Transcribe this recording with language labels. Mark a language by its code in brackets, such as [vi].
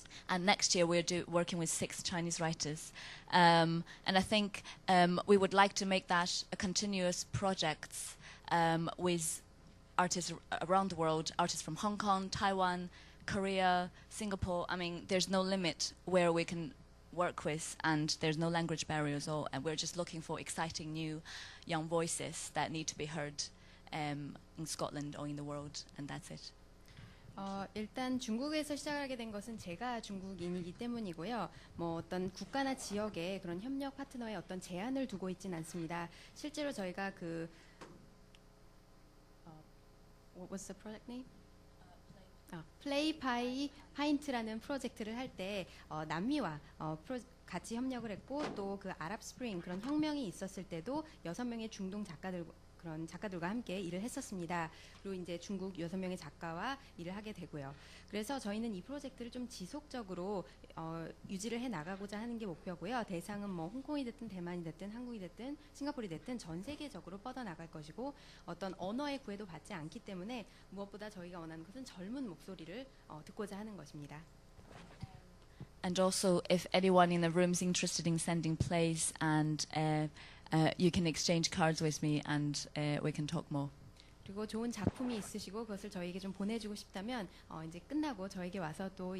[en] And next year we're working with 6 Chinese writers. And I think we would like to make that a continuous project with artists around the world, artists from Hong Kong, Taiwan, Korea, Singapore. I mean, there's no limit where we can work with, and there's no language barriers, and we're just looking for exciting new young voices that need to be heard in Scotland or in the world, and that's it. [ko] 일단 중국에서 시작하게 된 것은 제가 중국인이기 때문이고요. 뭐 어떤 국가나 지역의 그런 협력 파트너에 어떤 제한을 두고 있진 않습니다. 실제로 저희가 [en] what was the project name? [ko] 플레이 파이 파인트라는 프로젝트를 할 때 남미와 같이 협력을 했고 또 그 아랍 스프링 그런 혁명이 있었을 때도 6명의 중동 그런 작가들과 함께 일을 했었습니다. 그리고 이제 중국 6명의 작가와 일을 하게 되고요. 그래서 저희는 이 프로젝트를 좀 지속적으로 유지를 해 나가고자 하는 게 목표고요. 대상은 뭐 홍콩이 됐든 대만이 됐든 한국이 됐든 싱가포르이 됐든 전 세계적으로 뻗어 나갈 것이고 어떤 언어의 구애도 받지 않기 때문에 무엇보다 저희가 원하는 것은 젊은 목소리를 듣고자 하는 것입니다. [en] And also, if anyone in the room is interested in sending plays, and you can exchange cards with me, and we can talk more. [ko] 그리고 좋은 작품이 있으시고 그것을 저에게 좀 보내주고 싶다면 이제 끝나고 저에게 와서 또 이야기를 나누면 좋겠습니다.